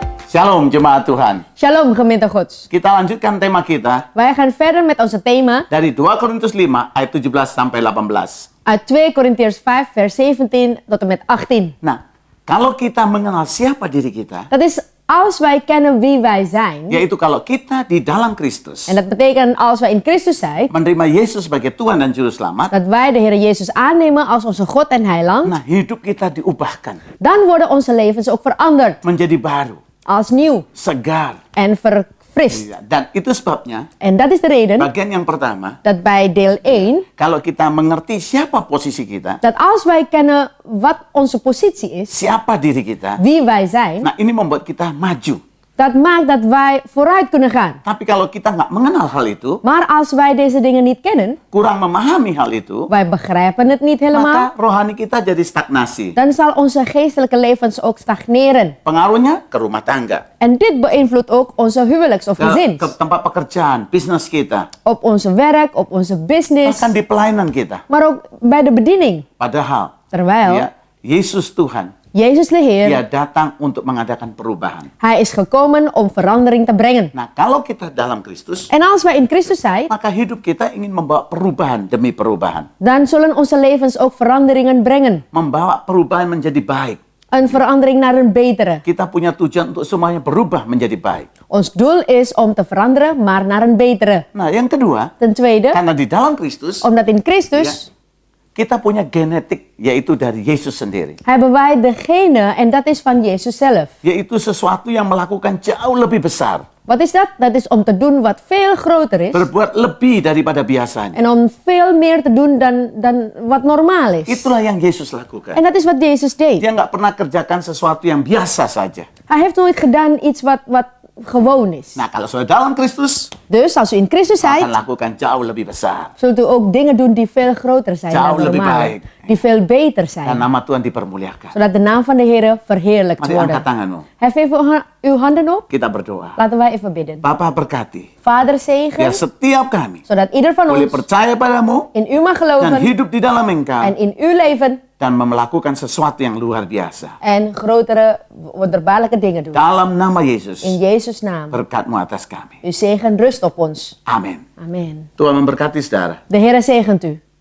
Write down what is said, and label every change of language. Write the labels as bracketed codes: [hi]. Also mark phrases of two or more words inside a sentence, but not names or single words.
[id] Shalom jemaat Tuhan. [nl] Shalom gemeente Gods. [id] Kita lanjutkan tema kita [nl] Wij gaan verder met onze thema [id] dari 2 Korintus 5 ayat 17 sampai 18. [nl] uit 2 Korintiërs 5 vers 17 tot en met 18. [id] Nah, kalau kita mengenal siapa diri kita, [nl] Dat is als wij kennen wie wij zijn. [id] yaitu kalau kita di dalam Kristus [nl] En dat betekent als wij in Christus zijn, [id] menerima Yesus sebagai Tuhan dan Juru Selamat, [nl] dat wij de Heer Jezus aannemen als onze God en Heiland. [id] nah hidup kita diubahkan [nl] Dan worden onze levens ook veranderd. [id] menjadi baru, [nl] Als nieuw [id] segar. [nl] en verfrist. [id] Iya, dan itu sebabnya [nl] En dat is de reden [id] bagian yang pertama, [nl] dat bij deel 1, [id] kalau kita mengerti siapa posisi kita, [nl] dat als wij kennen wat onze positie is, [id] siapa diri kita, [nl] wie wij zijn, [id] nah ini membuat kita maju. [nl] dat maakt dat wij vooruit kunnen gaan. [id] Tapi kalau kita nggak mengenal hal itu, [nl] Maar als wij deze dingen niet kennen, [id] kurang memahami hal itu, [nl] wij begrijpen het niet helemaal, [id] maka rohani kita jadi stagnasi. [nl] dan zal onze geestelijke levens ook stagneren. [id] Pengaruhnya ke rumah tangga, [nl] En dit beïnvloedt ook onze huwelijks- of [id] ke [nl] gezins. [id] tempat pekerjaan, bisnis kita, [nl] Op onze werk, op onze business, [id] bahkan di pelayanan kita. [nl] maar ook bij de bediening. [id] Padahal, [nl] Terwijl [id] ya, Yesus Tuhan, [nl] Jezus de Heer, [id] Dia datang untuk mengadakan perubahan. [nl] Hij is gekomen om verandering te brengen. [id] Nah, kalau kita dalam Kristus, [nl] En als wij in Christus zijn, [id] maka hidup kita ingin membawa perubahan demi perubahan. [nl] dan zullen onze levens ook veranderingen brengen. [id] Membawa perubahan menjadi baik. [nl] Een verandering naar een betere. [id] Kita punya tujuan untuk semuanya berubah menjadi baik. [nl] Ons doel is om te veranderen, maar naar een betere. [id] Nah, yang kedua, [nl] Ten tweede, [id] karena di dalam Kristus, [nl] omdat in Christus [id] kita punya genetik, yaitu dari Yesus sendiri. [nl] hebben wij de gene en dat is van Jezus zelf. [id] Yaitu sesuatu yang melakukan jauh lebih besar. [nl] Wat is dat? Dat is om te doen wat veel groter is. [id] Berbuat lebih daripada biasanya. [nl] En om veel meer te doen dan wat normaal is. [id] Itulah yang Yesus lakukan. [nl] En dat is wat Jezus deed. [id] Dia nggak pernah kerjakan sesuatu yang biasa saja. [nl] Hij heeft nooit gedaan iets wat gewoon is. [id] Nah, kalau sudah dalam Kristus, [nl] Dus als u in Christus [id] akan [nl] zijt, [id] lakukan jauh lebih besar. [nl] zult u ook dingen doen die veel groter zijn [id] Jauh [nl] dan [id] lebih [nl] normaal. [id] baik. [nl] Die veel beter [id] Dan [nl] zijn. [id] nama Tuhan dipermuliakan. [nl] Zodat de naam van de Heer verheerlijkt [id] Mari angkat [nl] wordt. [id] tanganmu. [nl] Hef even uw handen op. [id] Kita berdoa. [nl] Laten wij even bidden. [id] Bapa berkati. [nl] Vader [id] Biar [nl] zegen, [id] setiap kami [nl] zodat ieder van [id] boleh [nl] ons [id] percaya padamu [nl] in u mag [id] dan [nl] geloven [id] hidup di dalam Engkau [nl] en in uw leven [id] dan melakukan sesuatu yang luar biasa. [nl] en grotere, wonderbaarlijke dingen doen. [id] Dalam nama Yesus, [nl] In Jezus' naam. [id] berkat-Mu atas kami. [nl] Uw zegen rust op ons. [id] Amin. [nl] Amen. [id] Tuhan memberkati saudara. [nl] De Heer zegent u.